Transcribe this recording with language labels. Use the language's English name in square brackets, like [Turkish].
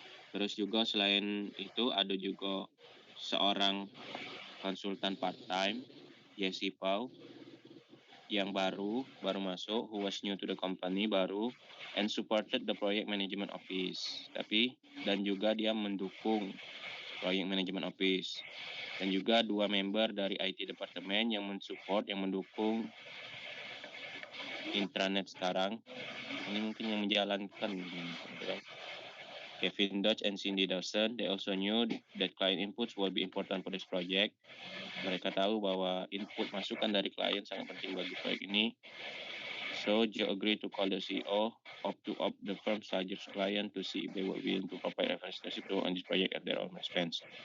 [Indonesian] Terus juga selain itu ada juga seorang konsultan part-time, Jesse Pau, yang baru masuk, [English] who was new to the company, [Indonesian] baru, [English] and supported the project management office. [Indonesian] Dan juga dia mendukung project management office. Dan juga 2 member dari IT department yang mensupport, yang mendukung intranet sekarang. Ini mungkin yang menjalankan. [English] Kevin Dodge and Cindy Dawson, they also knew that client inputs will be important for this project. [Indonesian] Mereka tahu bahwa input masukan dari klien sangat penting bagi proyek ini. [English] So Joe agreed to call the CEO of the firm's largest client to see if they were willing to provide representative to on this project at their own expense.